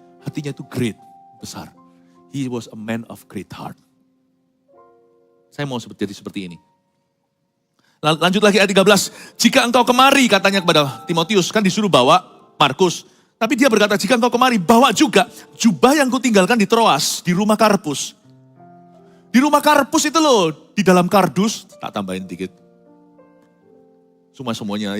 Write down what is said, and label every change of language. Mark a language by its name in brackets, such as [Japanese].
[Indonesian] Hatinya itu great, besar. [English] He was a man of great heart. [Indonesian] Saya mau jadi seperti ini. Lanjut lagi ayat 13. Jika engkau kemari, katanya kepada Timotius, kan disuruh bawa Markus. Tapi dia berkata, jika engkau kemari, bawa juga jubah yang kutinggalkan di Troas, di rumah Karpus. Di rumah Karpus itu loh, di dalam kardus, tak tambahin dikit. Semuanya.